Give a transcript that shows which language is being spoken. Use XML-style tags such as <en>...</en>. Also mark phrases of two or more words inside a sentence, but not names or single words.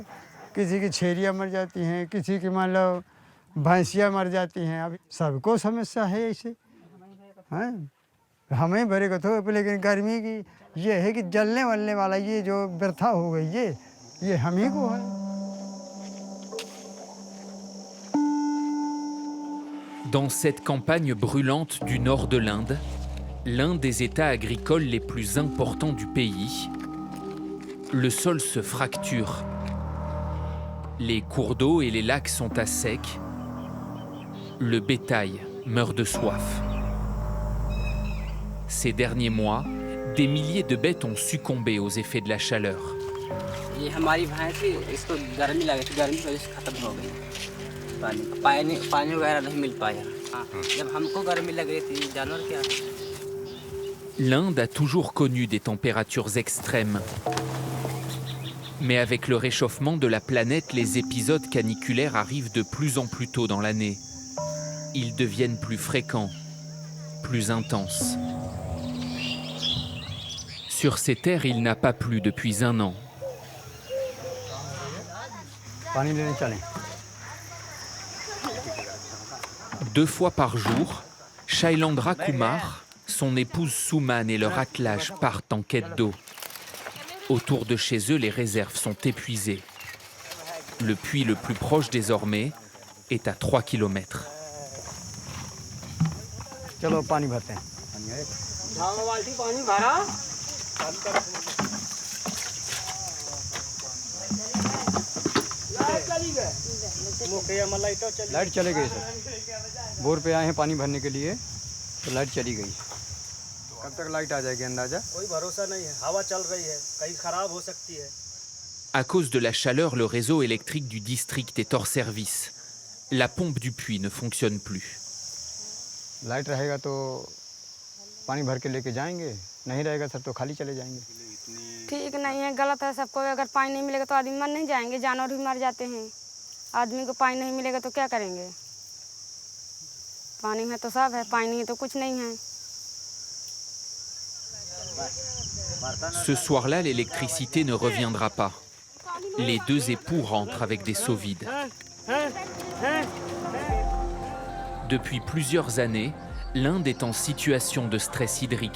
<hi>किसी की छेरियाँ मर जाती हैं, किसी की मान लो भैंसियाँ मर जाती हैं। अभी सबको समस्या है ऐसे, हैं हमें भरे को तो, लेकिन गर्मी की ये है कि जलने वलने वाला ये जो व्यर्था हो गई ये हम ही को है।</hi> <fr>Dans cette campagne brûlante du nord de l'Inde, l'un des états agricoles les plus importants du pays, le sol se fracture. Les cours d'eau et les lacs sont à sec. Le bétail meurt de soif. Ces derniers mois, des milliers de bêtes ont succombé aux effets de la chaleur.</fr> <hi>ये हमारी भैंस थी, इसको गर्मी लगी थी, गर्मी की वजह से खत्म हो गई। पानी वगैरह नहीं मिल पाया। जब हमको गर्मी लग रही थी, जानवर क्या?</hi> <fr>L'Inde a toujours connu des températures extrêmes. Mais avec le réchauffement de la planète, les épisodes caniculaires arrivent de plus en plus tôt dans l'année. Ils deviennent plus fréquents, plus intenses. Sur ces terres, il n'a pas plu depuis 1 an.</fr> <hi>पानी लेने चलें।</hi> <fr>2 fois par jour, Shailandra Kumar, son épouse Souman et leur attelage partent en quête d'eau. Autour de chez eux, les réserves sont épuisées. Le puits le plus proche désormais est à 3 kilomètres.</fr> <hi>चलो पानी भरते हैं। पानी भरा। लाइट चले गई सर, बोर पे आए हैं पानी भरने के लिए तो लाइट चली गई। कब तक लाइट आ जाएगी अंदाजा? कोई भरोसा नहीं है, हवा चल रही है, कहीं खराब हो सकती है।</hi> <fr>À cause de la chaleur, le réseau électrique du district est hors service. La pompe du puits ne fonctionne plus.</fr> <hi>लाइट रहेगा तो पानी भर के लेके जाएंगे, नहीं रहेगा सर तो खाली चले जाएंगे। ठीक नहीं है, गलत है सबको। अगर पानी नहीं मिलेगा तो आदमी मर नहीं जाएंगे, जानवर भी मर जाते हैं। आदमी को पानी नहीं मिलेगा तो क्या करेंगे? पानी है तो सब है, पानी नहीं है तो कुछ नहीं है।</hi> <fr>Ce soir-là, l'électricité ne reviendra pas. Les 2 époux rentrent avec des seaux vides. Depuis plusieurs années, l'Inde est en situation de stress hydrique.</fr>